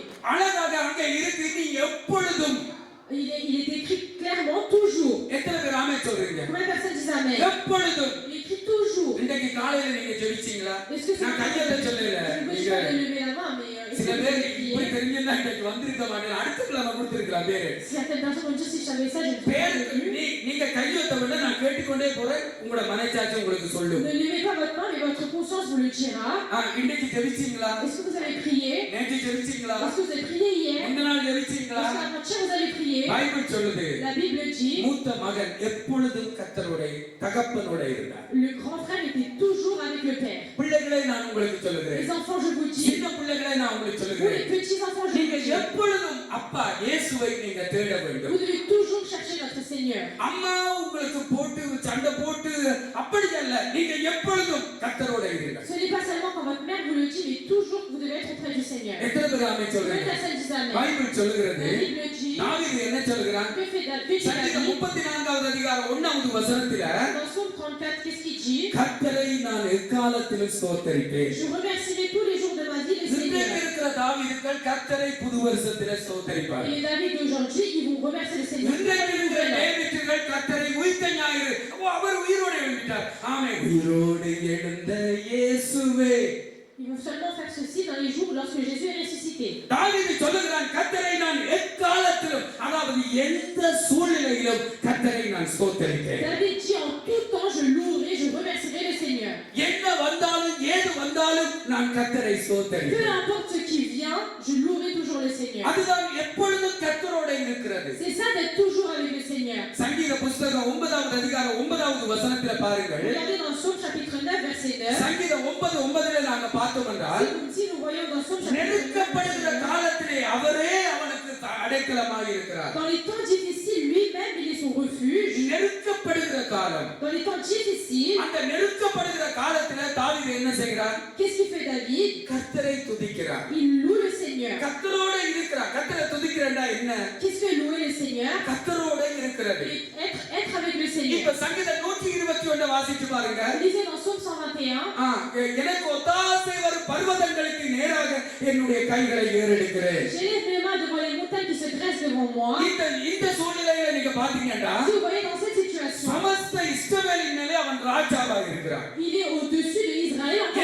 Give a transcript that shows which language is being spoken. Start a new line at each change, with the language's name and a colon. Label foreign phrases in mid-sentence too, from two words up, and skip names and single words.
Tamil: அழகாக அங்க இருக்கு நீ எப்பொழுதும்.
French: Il est écrit clairement toujours.
Tamil: எத்தனை பேர் ஆமென் சொல்றீங்க?
French: Combien de personnes disent Amen?
Tamil: எப்பொழுதும்.
French: Il est écrit toujours.
Tamil: இன்னைக்கு காலையில நீங்க ஜெபிச்சீங்களா?
French: Est-ce que c'est
Tamil: நான் கையெழுத்த சொல்லல.
French: Je ne
Tamil: நீங்க
French: peux pas lever la main, mais
Tamil: சில பேர் இப்படி தெரிஞ்சா இன்னைக்கு வந்திருக்க மாட்டேன். அடுத்த கிழமை கொடுத்திருக்கலாம் பேரு.
French: certaines personnes vont dire si je savais ça, je ne
Tamil: பேர்
French: serais pas venu.
Tamil: நீங்க கையெழுத்த விட நான் கேட்டுக்கொண்டே போறேன். உங்களோட மனசாட்சி உங்களுக்கு சொல்லும்.
French: Ne levez pas votre main, mais votre conscience vous le dira.
Tamil: இன்னைக்கு ஜெபிச்சீங்களா?
French: Est-ce que vous avez prié?
Tamil: நேற்று ஜெபிச்சீங்களா?
French: Est-ce que vous avez prié hier?
Tamil: முந்தின நாள் ஜெபிச்சீங்களா?
French: Est-ce qu'avant-hier vous avez prié?
Tamil: பைபிள் சொல்லுது
French: La Bible dit,
Tamil: மூத்த மகன் எப்பொழுதும் கர்த்தரோட தகப்பனோட இருந்தார்.
French: le grand frère était toujours avec le père.
Tamil: பிள்ளைகளை நான் உங்களுக்கு சொல்லுகிறேன்.
French: Les enfants, je vous dis,
Tamil: சின்ன பிள்ளைகளை நான் உங்களுக்கு
French: vous
Tamil: சொல்லுகிறேன்.
French: les petits enfants, je
Tamil: நீங்க
French: vous dis,
Tamil: எப்பொழுதும் அப்பா இயேசுவை நீங்க தேட வேண்டும்.
French: vous devez toujours chercher notre Seigneur.
Tamil: அம்மா உங்களுக்கு போட்டு சண்டை போட்டு அப்படி நீங்க எப்பொழுதும் கர்த்தரோட இருங்கள்.
French: Ce n'est pas seulement quand votre mère vous le dit, mais toujours que vous devez être auprès du Seigneur.
Tamil: எத்தனை பேர் ஆமென்
French: Combien de
Tamil: சொல்றீங்க?
French: personnes disent Amen?
Tamil: பைபிள் சொல்லுகிறது
French: La Bible dit,
Tamil: தாவீது என்ன சொல்கிறான்?
French: que fait David?
Tamil: சங்கீதம் 34வது அதிகாரம் 1வது வசனத்தில
French: Dans Psaume 34, qu'est-ce qu'il dit?
Tamil: கர்த்தரை நான் எக்காலத்திலும் ஸ்தோத்தரிப்பேன்.
French: Je remercierai tous les jours de ma vie le
Tamil: இன்றைக்கு
French: Seigneur.
Tamil: இருக்கிற தாவீதுகள் கர்த்தரை புது வருஷத்திலே
French: Et
Tamil: ஸ்தோத்தரிப்பார்கள்.
French: les David d'aujourd'hui, ils vont remercier le Seigneur.
Tamil: இன்றைக்கு இருக்கிற டேவிட்டுகள் கர்த்தரை உயிர்த்த ஞாயிறு அவர் உயிரோடு எழும்பிட்டார். ஆமென். உயிரோடு எழுந்த இயேசுவே.
French: Ils vont seulement faire ceci dans les jours lorsque Jésus est ressuscité.
Tamil: தாவீது சொல்லுகிறான் கர்த்தரை நான் எக்காலத்திலும் அதாவது எந்த சூழ்நிலையிலும் கர்த்தரை நான் ஸ்தோத்தரிப்பேன்.
French: David dit en tout temps, je louerai, je remercierai le Seigneur.
Tamil: என்ன வந்தாலும் ஏது வந்தாலும் நான் கர்த்தரை
French: Peu
Tamil: ஸ்தோத்தரிப்பேன்.
French: importe ce qui vient, je louerai toujours le Seigneur.
Tamil: அதுதான் எப்பொழுதும் கர்த்தரோட இருக்கிறது.
French: C'est ça d'être toujours avec le Seigneur.
Tamil: சங்கீத புத்தகம் 9வது அதிகாரம் 9வது வசனத்தில பாருங்கள்.
French: Regardez dans Psaume chapitre 9, verset 9.
Tamil: சங்கீதம் 9:9ல நாங்க பார்த்தோம் என்றால்
French: Si nous voyons dans Psaume chapitre 9,
Tamil: நெருக்கப்படுகிற காலத்திலே அவரே அவனுக்கு அடைக்கலமாக இருக்கிறார்.
French: dans les temps difficiles, lui-même, il est son refuge.
Tamil: நெருக்கப்படுகிற காலம்.
French: Dans les temps difficiles,
Tamil: அந்த நெருக்கப்படுகிற காலத்திலே தாவீது என்ன செய்கிறார்?
French: qu'est-ce qu'il fait David?
Tamil: கர்த்தரை துதிக்கிறார்.
French: Il loue le Seigneur.
Tamil: கர்த்தரோட இருக்கிறார். கர்த்தரை துதிக்கிறேன்டா என்ன?
French: Qu'est-ce que louer le Seigneur?
Tamil: கர்த்தரோட இருக்கிறது.
French: Et être avec le Seigneur.
Tamil: இப்ப சங்கீதம் 121 வாசிச்சு பாருங்க.
French: Lisez dans Psaume 121.
Tamil: எனக்கு ஒத்தாசை வரும் பர்வதங்களுக்கு நேராக என்னுடைய கைகளை ஏறெடுக்கிறேன்.
French: J'élève mes mains devant les montagnes qui se dressent devant moi.
Tamil: இந்த சூழ்நிலையில நீங்க பாத்தீங்கன்னா
French: Si vous voyez dans cette situation,
Tamil: சமஸ்த இஸ்ரவேலின் மேலே அவன் ராஜாவாக இருக்கிறார்.
French: il est au-dessus de Israël en tant que